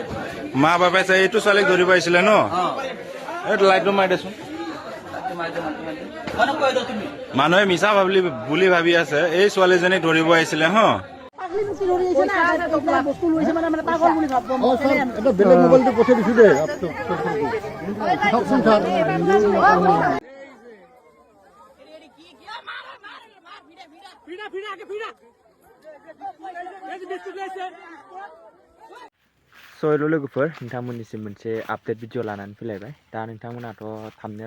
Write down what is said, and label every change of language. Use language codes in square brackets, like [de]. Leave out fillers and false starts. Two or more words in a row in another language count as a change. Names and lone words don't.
[as] মা বাবাই চাই এইটো ছোৱালীক ধৰিব আহিছিলে ন এইটো লাইটটো মাৰি দেচোন মানুহে মিছা বুলি ভাবি আছে এই ছোৱালীজনীক ধৰিব আহিছিলে হ বেলেগ মোবাইলটো পঠিয়াই দিছো দেই [brx] सयलो लोगोफोर नोंथांमोननिसिम मोनसे [en] update video [brx] लानानै फैलायबाय दा नोंथांमोनाथ' थाम्बनेल